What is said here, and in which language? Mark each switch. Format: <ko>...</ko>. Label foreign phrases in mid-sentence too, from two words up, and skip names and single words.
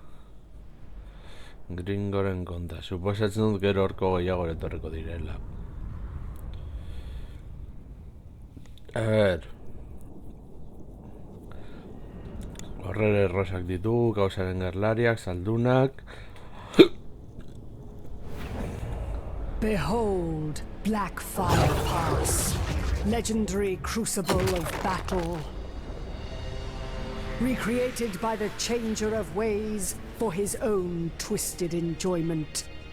<eu>Gringoren konta, suposatzen dut gero horko gehiago etorriko direla. A ver. Horrere errosak ditu, gauzaren gerlariak, saldunak.</eu> <en>Behold, Blackfire Pass, legendary crucible of battle. Recreated by the Changer of Ways for his own twisted enjoyment.</en>